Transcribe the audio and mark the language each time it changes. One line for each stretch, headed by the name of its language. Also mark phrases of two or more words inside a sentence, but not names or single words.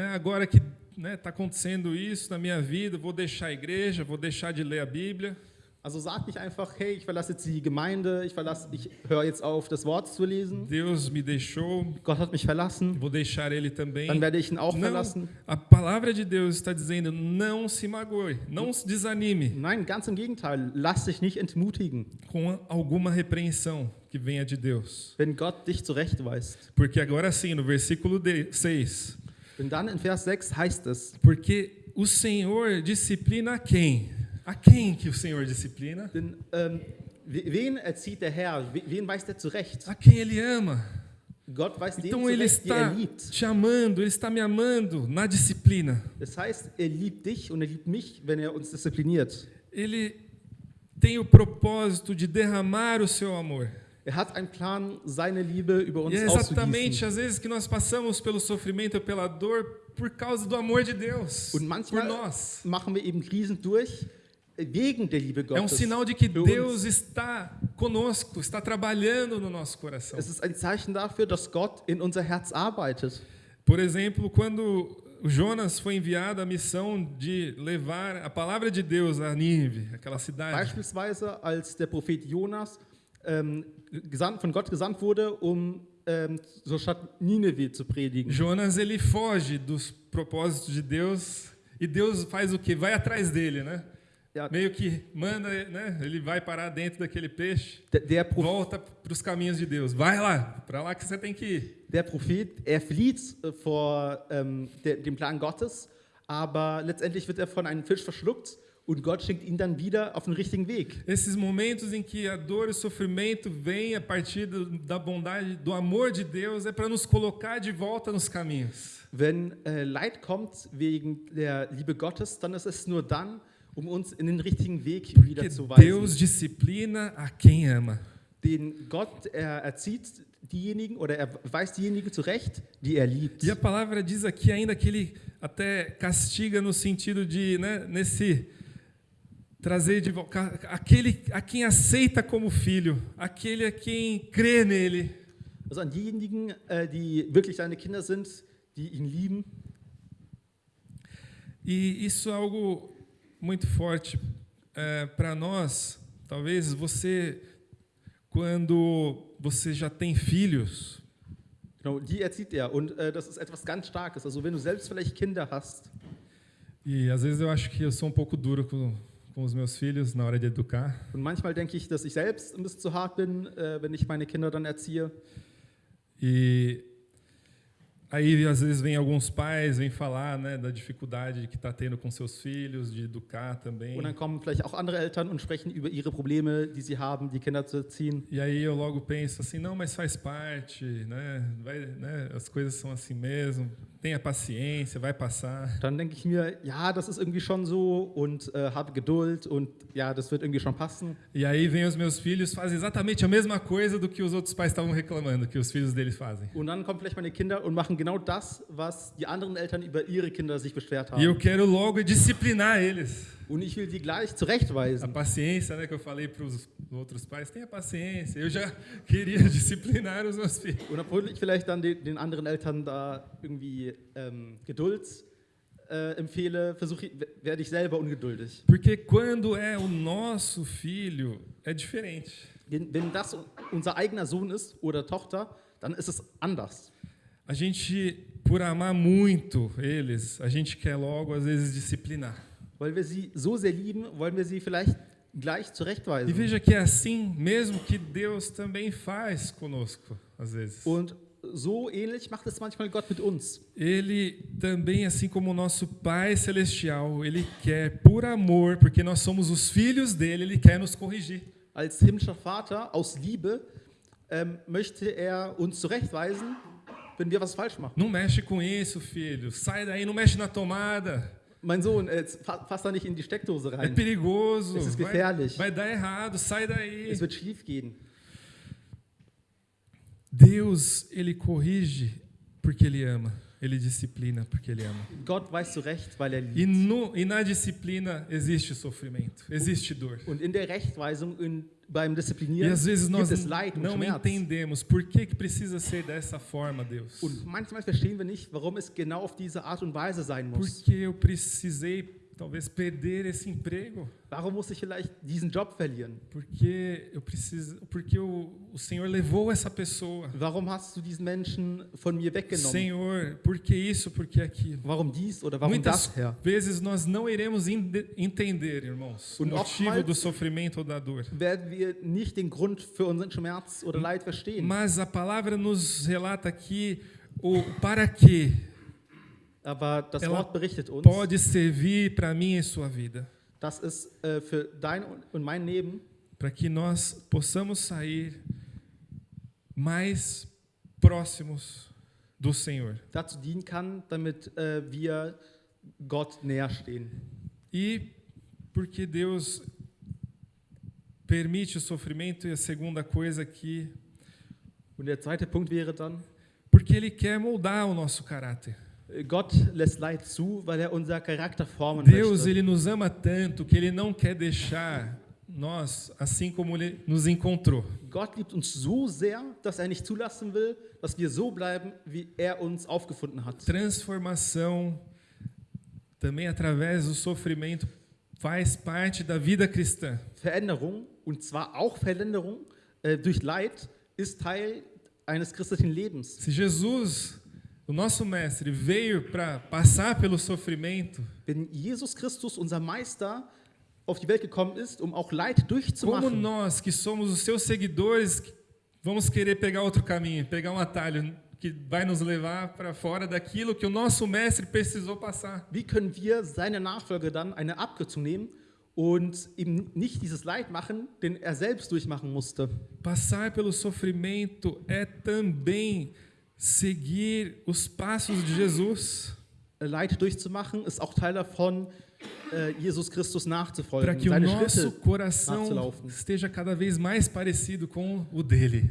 Portuguese: Agora que está acontecendo isso na minha vida, vou deixar a igreja, vou deixar de ler a Bíblia.
German: Also sag nicht einfach, hey, ich verlasse jetzt die Gemeinde, ich höre jetzt auf, das Wort zu lesen.
Portuguese: Deus me deixou,
German: Gott hat mich verlassen,
Portuguese: vou deixar ele também.
German: dann werde ich ihn auch
Portuguese: Não,
German: verlassen.
Portuguese: a palavra de Deus está dizendo, não se magoe, não se desanime
German: Nein, ganz im Gegenteil, lass dich nicht entmutigen,
Portuguese: com alguma repreensão que venha de Deus.
German: wenn Gott dich zurechtweist.
Portuguese: Porque agora sim, no versículo 6,
German: Denn dann in Vers 6 heißt es,
Portuguese: porque o Senhor disciplina a quem? A quem que o Senhor disciplina?
German: denn wen erzieht der Herr, wen weist er zurecht?
Portuguese: A quem Ele ama.
German: Gott weist den
Portuguese: Então Ele
German: zurecht, die er
Portuguese: está
German: liebt.
Portuguese: te amando, Ele está me amando na disciplina.
German: Das heißt, er liebt dich und er liebt mich, wenn er uns diszipliniert.
Portuguese: Ele tem o propósito de derramar o seu amor.
German: Er hat einen Plan, seine Liebe über uns
Portuguese: E é exatamente
German: auszugießen.
Portuguese: às vezes que nós passamos pelo sofrimento ou pela dor por causa do amor de Deus
German: Und
Portuguese: por
German: manchmal
Portuguese: nós.
German: machen wir eben Krisen durch wegen der Liebe
Portuguese: É
German: Gottes.
Portuguese: sinal de que
German: für
Portuguese: Deus
German: uns.
Portuguese: está conosco, está trabalhando no nosso coração.
German: Es ist ein Zeichen dafür, dass Gott in unser Herz arbeitet.
Portuguese: Por exemplo, quando o Jonas foi enviado à missão de levar a palavra de Deus a Nínive, aquela cidade.
German: Beispielsweise, als der Prophet Jonas von Gott gesandt wurde, zur Stadt Nineveh zu predigen.
Portuguese: Jonas, ele foge dos propósitos de Deus e Deus faz o quê? Vai atrás dele, né? Ja. meio que manda, né? Ele vai parar dentro daquele peixe,
German: Der
Portuguese: volta para os caminhos de Deus. Vai lá, para lá que você tem que ir.
German: Prophet, er flieht vor dem Plan Gottes, aber letztendlich wird er von einem Fisch verschluckt und Gott schickt ihn dann wieder auf den richtigen Weg.
Portuguese: Esses momentos em que a dor e o sofrimento vêm a partir da bondade, do amor de Deus, é para nos colocar de volta nos caminhos.
German: Wenn Leid kommt wegen der Liebe Gottes, dann ist es nur dann, um uns in den richtigen Weg wieder
Portuguese: Porque
German: zu
Portuguese: Deus
German: weisen.
Portuguese: disciplina a quem ama.
German: Den Gott, er erzieht diejenigen oder er weist diejenigen zurecht, die er liebt.
Portuguese: E a palavra diz aqui ainda que ele até castiga no sentido de, né, trazer de volta aquele a quem aceita como filho, aquele a quem crê nele.
German: Also an diejenigen, die wirklich seine Kinder sind, die ihn lieben.
Portuguese: E isso é algo muito forte para nós. Talvez você, quando você já tem filhos,
German: Genau, die erzieht er. Und das ist etwas ganz Starkes. Also wenn du selbst vielleicht Kinder hast,
Portuguese: e às vezes eu acho que eu sou um pouco duro com os meus filhos na hora de educar.
German: und manchmal denke ich, dass ich selbst ein bisschen zu hart bin, wenn ich meine Kinder dann erziehe.
Portuguese: E aí, às vezes, vem alguns pais, vêm falar, né, da dificuldade que está tendo com seus filhos, de educar também.
German: Und dann kommen vielleicht auch andere Eltern und sprechen über ihre Probleme, die sie haben, die Kinder zu erziehen.
Portuguese: E aí eu logo penso assim, não, mas faz parte, né, as coisas são assim mesmo, tenha paciência, vai passar.
German: Dann denke ich mir, ja, das ist irgendwie schon so und habe Geduld und ja, das wird irgendwie schon passen.
Portuguese: E aí vem os meus filhos, fazem exatamente a mesma coisa do que os outros pais estavam reclamando, que os filhos deles fazem.
German: Und dann kommen vielleicht meine Kinder und machen genau das, was die anderen Eltern über ihre Kinder sich beschwert
Portuguese: E eu
German: haben.
Portuguese: quero logo disciplinar eles.
German: Und ich will die gleich
Portuguese: A
German: zurechtweisen.
Portuguese: paciência, né, que eu falei para os outros pais, tenha paciência. Eu já queria disciplinar os meus filhos.
German: Und obwohl ich vielleicht dann den anderen Eltern da irgendwie Geduld empfehle, werde ich selber ungeduldig.
Portuguese: Porque quando é o nosso filho, é diferente.
German: Wenn das unser eigener Sohn ist oder Tochter, dann ist es anders.
Portuguese: A gente, por amar muito eles, a gente quer logo, às vezes, disciplinar.
German: Weil wir sie so sehr lieben, wollen wir sie vielleicht gleich
Portuguese: E
German: zurechtweisen.
Portuguese: veja que é assim mesmo que Deus também faz conosco, às vezes.
German: Und so ähnlich macht es manchmal Gott mit uns.
Portuguese: Ele também, assim como o nosso Pai Celestial, Ele quer, por amor, porque nós somos os filhos dele, Ele quer nos corrigir.
German: Als himmlischer Vater, aus Liebe, möchte er uns zurechtweisen, wenn wir was falsch machen.
Portuguese: Não mexe com isso, filho. Sai daí, não mexe na tomada.
German: Mein Sohn, jetzt fass da nicht in die Steckdose
Portuguese: É
German: rein.
Portuguese: perigoso.
German: Es ist gefährlich.
Portuguese: Vai dar errado. Sai daí.
German: Es wird schief gehen.
Portuguese: Deus, Ele corrige porque Ele ama. Ele disciplina porque Ele ama.
German: Gott weist zurecht, weil er
Portuguese: E,
German: liebt.
Portuguese: e na disciplina existe sofrimento, existe dor.
German: Und in der Rechtweisung, beim
Portuguese: E
German: Disziplinieren,
Portuguese: às vezes nós
German: gibt es Leid und
Portuguese: não
German: Schmerz.
Portuguese: entendemos por que precisa ser dessa forma, Deus.
German: Und manchmal verstehen wir nicht, warum es genau auf diese Art und Weise sein muss.
Portuguese: Porque eu precisei, talvez, perder esse emprego.
German: Warum muss ich vielleicht diesen Job verlieren?
Portuguese: Porque o Senhor levou essa pessoa.
German: Warum hast du diesen Menschen von mir weggenommen?
Portuguese: Senhor, por que isso, por que aquilo?
German: Warum dies oder warum
Portuguese: Muitas
German: das, Herr?
Portuguese: vezes nós não iremos entender, irmãos, o
German: Und
Portuguese: motivo
German: oftmals-
Portuguese: do sofrimento ou da dor.
German: Werden wir nicht den Grund für unseren Schmerz oder Leid verstehen.
Portuguese: Mas a palavra nos relata aqui o para quê
German: Aber das
Portuguese: Ela
German: Wort berichtet uns,
Portuguese: pode servir para mim e sua vida,
German: dass es für dein und mein Leben,
Portuguese: para que nós possamos sair mais próximos do Senhor.
German: dazu dienen kann, damit wir Gott näher stehen.
Portuguese: E porque Deus permite o sofrimento, e a segunda coisa aqui,
German: Und der zweite Punkt wäre dann,
Portuguese: porque Ele quer moldar o nosso caráter.
German: Gott lässt Leid zu, weil er unser Charakter formen
Portuguese: Deus,
German: möchte.
Portuguese: Ele nos ama tanto que Ele não quer deixar nós assim como Ele nos encontrou.
German: Gott liebt uns so sehr, dass er nicht zulassen will, dass wir so bleiben, wie er uns aufgefunden hat.
Portuguese: Transformação, também através do sofrimento, faz parte da vida cristã.
German: Veränderung, und zwar auch Veränderung durch Leid, ist Teil eines christlichen Lebens.
Portuguese: Se Jesus, o nosso mestre, veio para passar pelo sofrimento,
German: Wenn Jesus Christus, unser Meister, auf die Welt gekommen ist, um auch Leid
Portuguese: Como
German: durchzumachen.
Portuguese: nós, que somos os seus seguidores, vamos querer pegar outro caminho, pegar atalho que vai nos levar para fora daquilo que o nosso mestre precisou passar?
German: Wie können wir seine Nachfolger dann eine Abkürzung nehmen und ihm nicht dieses Leid machen, den er selbst durchmachen musste?
Portuguese: Passar pelo sofrimento é também seguir os passos de Jesus,
German: Leid durchzumachen ist auch Teil davon, Jesus Christus
Portuguese: para
German: nachzufolgen,
Portuguese: que o
German: seine
Portuguese: nosso
German: Schritte
Portuguese: coração
German: nachzulaufen,
Portuguese: esteja cada vez mais parecido com o dele.